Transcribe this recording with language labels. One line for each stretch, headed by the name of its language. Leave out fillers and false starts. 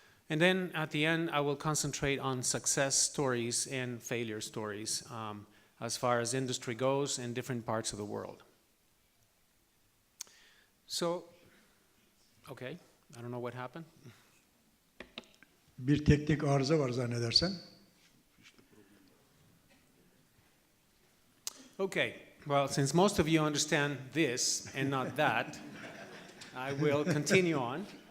English: and then at the end I will concentrate on success stories and failure stories as far as industry goes in different parts of the world. So, okay, I don't know what happened.
Turkish: Bir teknik arıza var zannedersem.
English: Okay, well, since most of you understand this and not that, I will continue on.